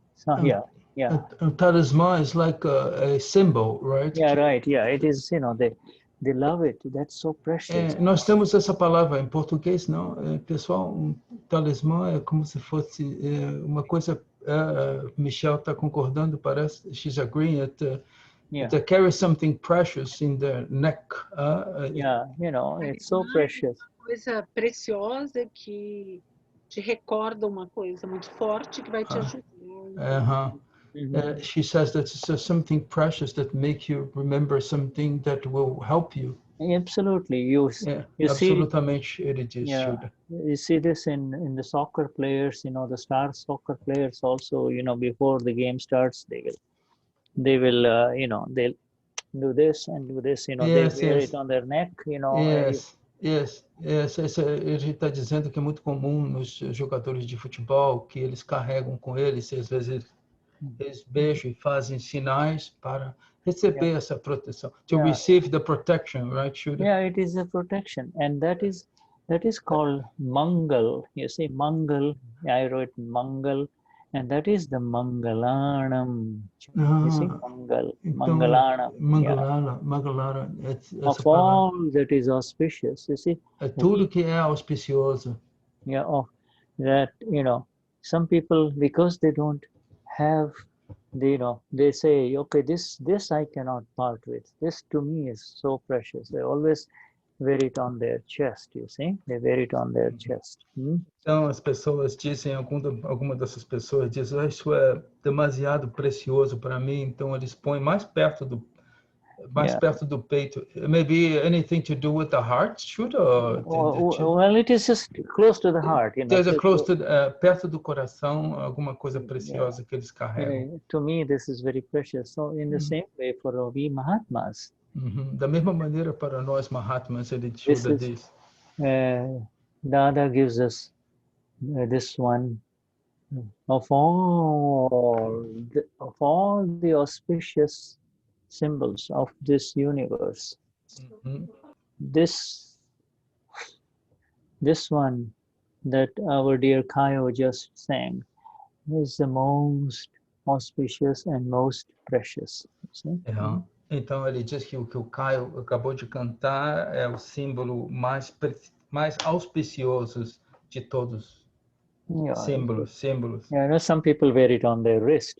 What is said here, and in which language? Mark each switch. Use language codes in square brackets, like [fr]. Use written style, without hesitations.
[en] A talisman is like a symbol, right? Yeah, right. Yeah, it is. They love it. That's so precious. [pt] Nós temos essa palavra em português, não? Pessoal, talismã é como se fosse uma coisa. Michelle está concordando, parece. [en] She's agreeing Yeah. that carries something precious in the neck. Yeah, it's so precious. [pt] Coisa preciosa que te recorda uma coisa muito forte que vai te ajudar. [en] She says that it's something precious that makes you remember something that will help you. Absolutely. You [pt] Absolutamente, ele diz, [en] yeah, Shuddha. you see this in the soccer players, the star soccer players also, before the game starts, they will they'll do this and do this, they wear it on their neck, Yes. [pt] Ele está dizendo que é muito comum nos jogadores de futebol que eles carregam com eles, e às vezes eles beijam e fazem sinais para receber essa proteção. [en] To receive the protection, right, Shuddha? Yeah, it is a protection, and that is called Mangal. You see, Mangal. I wrote Mangal, and that is the Mangalanam. You see, Mangal, Mangalanam. Mangalana. Of all that is auspicious, you see. [pt] Tudo que é auspicioso. [en] Yeah, that some people, because they don't have, they say, okay, this I cannot part with. This to me is so precious. They always wear it on their chest, you see. They wear it on their chest. [pt] Então as pessoas dizem, alguma dessas pessoas dizem, isso é demasiado precioso para mim, então eles põem mais perto do peito. [en] Maybe anything to do with the heart, Shuddha? Well, it is just close to the heart. There's a close to [pt] perto do coração, alguma coisa preciosa que eles carregam. [en] To me, this is very precious. So in the same way, for we Mahatmas. [pt] Da mesma maneira para nós Mahatmas, ele Shuddha diz. [en] Dada gives us this one of all the auspicious symbols of this universe. This one that our dear Kayo just sang is the most auspicious and most precious. [pt] Então ele diz que o que o Caio acabou de cantar é o símbolo mais auspicioso de todos. Símbolos. [en] Yeah, some people wear it on their wrist.